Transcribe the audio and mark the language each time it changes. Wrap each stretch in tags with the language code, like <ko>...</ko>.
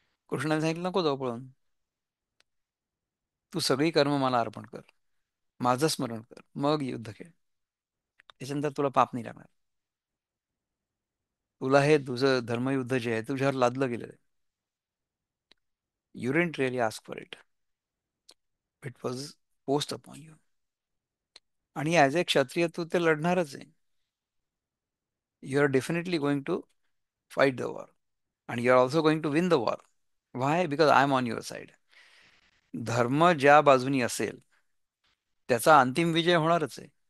<mr>कृष्णाने सांगितलं नको जाऊ पळून, तू सगळी कर्म मला अर्पण कर, माझं स्मरण कर, मग युद्ध खेळ. त्याच्यानंतर तुला पाप नाही लागणार. तुला हे तुझं धर्मयुद्ध जे आहे तुझ्यावर लादलं गेलेलं आहे.</mr> <en>You didn't really ask for it, it was post upon you.</en> <mr>आणि ॲज ए क्षत्रिय तू ते लढणारच आहे.</mr> <en>You are definitely going to fight the war, and you're also going to win the war. Why? Because I'm on your side.</en> <mr>धर्म ज्या बाजूनी असेल त्याचा अंतिम विजय होणारच आहे.</mr>